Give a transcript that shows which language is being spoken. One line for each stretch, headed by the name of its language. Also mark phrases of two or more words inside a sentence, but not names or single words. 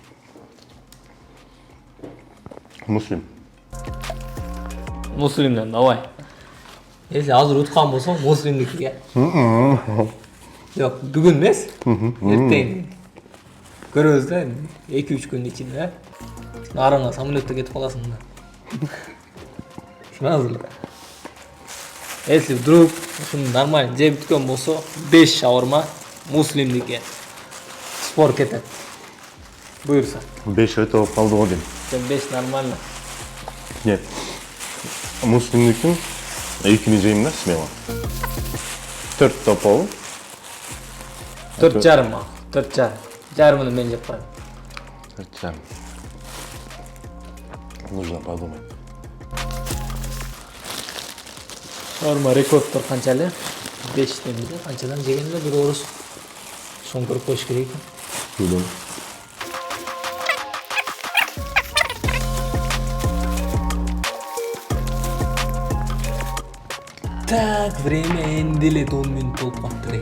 Kyrgyz: Муслимден давай. Если азыр уткан болсоң, муслимдикиге. Жок, бүгүн эмес. Эртең. Көрөбүз да 2-3 күн ичинде. Нарыңа самолетте кетип каласың да. Шуна азыр.
Russian: Если вдруг
Kyrgyz: ушуну нормально жеп бүткөн болсо, 5 шаурма муслимдике. Спор кетет. Буйрса. 5 өтө болуп калды го дейм.
Russian: 5 нормально. Нет.
Kyrgyz: Муслимдикин экини жейм да смело. 4 топол. 4,5 ал. 4,5. Жарымын мен жеп коем. 4,5.
Russian: Нужно подумать.
Kyrgyz: Шаурма рекордтор канча эле? 5 демейди. Канчадан жеген эле бир орус. Соң көрүп коюш керек экен. Bildim.
Russian: Так, время
Kyrgyz: энди эле 10 минут болуп калыптыр.